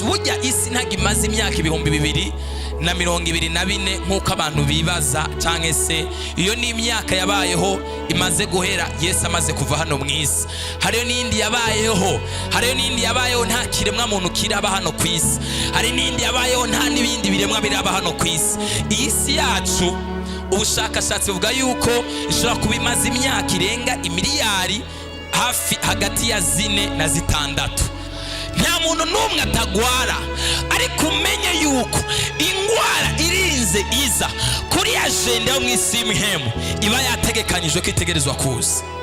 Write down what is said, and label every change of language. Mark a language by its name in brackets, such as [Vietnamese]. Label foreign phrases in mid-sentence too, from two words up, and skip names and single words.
[Kinyarwanda] Burya isi ntago imaze imyaka 2024 nk'uko abantu bibaza, cyangwa se iyo ni imyaka yabayeho imaze guhera Yesu amaze kuva hano mu isi. Hariyo n'indi yabayeho, hariyo n'indi yabayeho nta kiremwa muntu kiraba hano ku isi, hari n'indi yabayeho nta n'ibindi biremwa biraba hano ku isi. [Rundi] Iyi si yacu ubushakashatsi buvuga yuko ishobora kuba imaze imyaka irenga imiliyari hafi hagati ya 4 na 6. Nta muntu n'umwe atagwara, ariko umenye yuko ingwara irinze iza kuri agenda yo mu isi y'imihemu iba yategekanyijwe ko itegerezwa kuza.